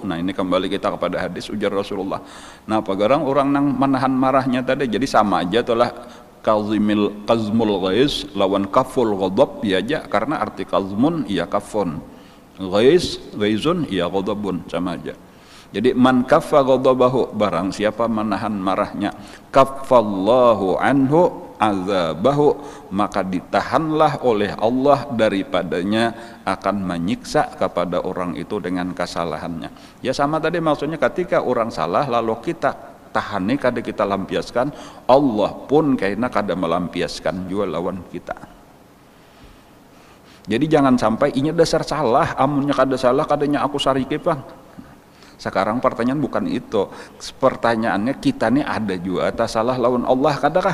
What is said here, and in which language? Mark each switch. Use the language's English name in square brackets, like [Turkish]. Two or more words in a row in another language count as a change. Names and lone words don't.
[Indonesian] Nah ini kembali kita kepada hadis ujar Rasulullah. Nah pagarang orang nang menahan marahnya tadi jadi sama aja telah [Arabic] كظم الغيظ [Indonesian] lawan [Arabic] كف الغضب [Indonesian] ya aja karena arti kazmun iya kafun. Ghaizun iya ghadabun sama aja. Jadi [Arabic] من كف غضبه [Indonesian] barang siapa menahan marahnya [Arabic] كف الله عنه عذابه [Indonesian] maka ditahanlah oleh Allah daripadanya akan menyiksa kepada orang itu dengan kesalahannya. Ya sama tadi maksudnya ketika orang salah lalu kita tahani kada kita lampiaskan, Allah pun kayaknya kada melampiaskan juga lawan kita. Jadi jangan sampai ini dasar salah, [Banjar] amunnya kada salah kadanya aku sarike bang. [Indonesian] Sekarang pertanyaan bukan itu, pertanyaannya kita nih ada juga atas salah lawan Allah kadakah?